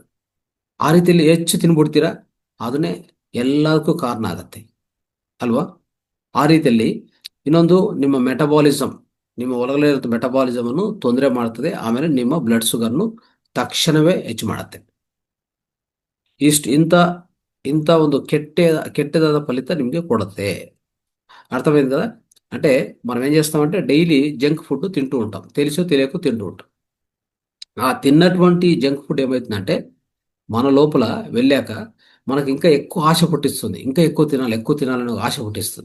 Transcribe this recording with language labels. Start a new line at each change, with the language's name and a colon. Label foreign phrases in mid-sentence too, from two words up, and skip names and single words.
Kannada: ಆ ರೀತಿಯಲ್ಲಿ ಹೆಚ್ಚು ತಿನ್ಬಿಡ್ತೀರಾ, ಅದನ್ನೇ ಎಲ್ಲದಕ್ಕೂ ಕಾರಣ ಆಗತ್ತೆ ಅಲ್ವಾ. ಆ ರೀತಿಯಲ್ಲಿ ಇನ್ನೊಂದು ನಿಮ್ಮ ಮೆಟಬಾಲಿಸಮ್, ನಿಮ್ಮ ಒಳಗಡೆ ಇರೋ ಮೆಟಬಾಲಿಸಮನ್ನು ತೊಂದರೆ ಮಾಡ್ತದೆ. ಆಮೇಲೆ ನಿಮ್ಮ ಬ್ಲಡ್ ಶುಗರ್ನು ತಕ್ಷಣವೇ ಹೆಚ್ಚು ಮಾಡುತ್ತೆ. ಇಂಥ ಇಂಥ ಒಂದು ಕೆಟ್ಟದಾದ ಫಲಿತ ನಿಮಗೆ కొడుతుంది.
Telugu: అర్థమైంది కదా. అంటే మనం ఏం చేస్తామంటే డైలీ జంక్ ఫుడ్ తింటూ ఉంటాం, తెలిసో తెలియకో తింటూ ఉంటాం. ఆ తిన్నటువంటి జంక్ ఫుడ్ ఏమవుతుందంటే మన లోపల వెళ్ళాక మనకి ఇంకా ఎక్కువ ఆశ పుట్టిస్తుంది, ఇంకా ఎక్కువ తినాలని ఆశ పుట్టిస్తుంది.